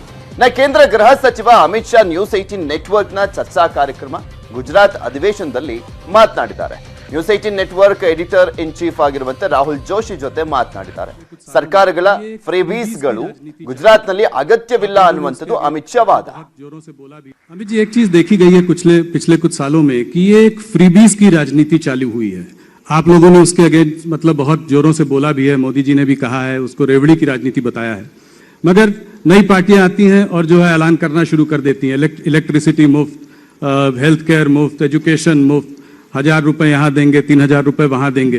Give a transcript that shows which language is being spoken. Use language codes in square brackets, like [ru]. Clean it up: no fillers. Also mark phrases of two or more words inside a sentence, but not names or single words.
[kn] ಕೇಂದ್ರ ಗೃಹ ಸಚಿವ ಅಮಿತ್ ಶಾ ನ್ಯೂಸ್ 18 ನೆಟ್ವರ್ಕ್ ನ ಚರ್ಚಾ ಕಾರ್ಯಕ್ರಮ ಗುಜರಾತ್ ಅಧಿವೇಶನದಲ್ಲಿ ಮಾತನಾಡಿದ್ದಾರೆ. ನ್ಯೂಸ್ 18 ನೆಟ್ವರ್ಕ್ [en] editor in chief [kn] ಆಗಿರುವಂತೆ ರಾಹುಲ್ ಜೋಶಿ ಜೊತೆ ಮಾತನಾಡಿದ್ದಾರೆ. ಸರ್ಕಾರಗಳ ಫ್ರೀಬೀಸ್ಗಳು ಗುಜರಾತ್ನಲ್ಲಿ ಅಗತ್ಯವಿಲ್ಲ ಅನ್ನುವಂಥದ್ದು ಅಮಿತ್ ಶಾ ವಾದ. [hi] अमित जी, एक चीज देखी गई है पिछले कुछ सालों में कि ये एक फ्रीबीज की राजनीति चालू हुई है. आप लोगों ने उसके अगेंस्ट मतलब बहुत जोरों से बोला भी है, मोदी जी ने भी कहा है, उसको रेवड़ी की राजनीति बताया है. मगर नई पार्टियां आती हैं और जो है ऐलान करना शुरू कर देती हैं, इलेक्ट्रिसिटी मुफ्त, [en] health care [hi] मुफ्त, एजुकेशन मुफ्त, 1000 रुपए यहाँ देंगे, 3000 रुपए वहां देंगे.